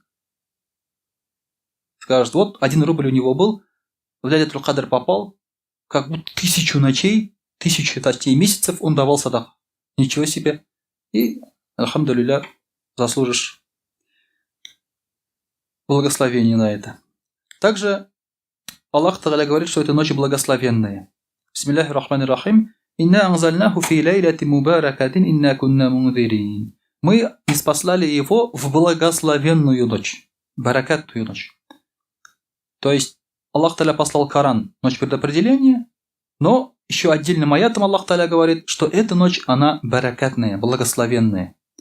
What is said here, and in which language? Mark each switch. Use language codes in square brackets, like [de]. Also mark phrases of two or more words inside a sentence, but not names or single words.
[ru] Скажет, вот 1 рубль у него был, в Лайлятуль Кадр попал, как будто 1000 ночей, 1000 месяцев он давал садак. ничего себе. И, альхамдулилля, заслужишь благословение на это. Также [ar] الله تعالى [ru] говорит, что это ночи благословенные. [ar] بسم الله الرحمن الرحيم. إنا أنزلناه في ليلة مباركة إنا كنا منذرين. [ru] Мы ниспослали его в благословенную ночь. Баракатную ночь. То есть [ar] الله تعالى [ru] послал Коран, ночь предопределения, но еще отдельным аятом [ar] الله تعالى [ru] говорит, что эта ночь, она баракатная, благословенная.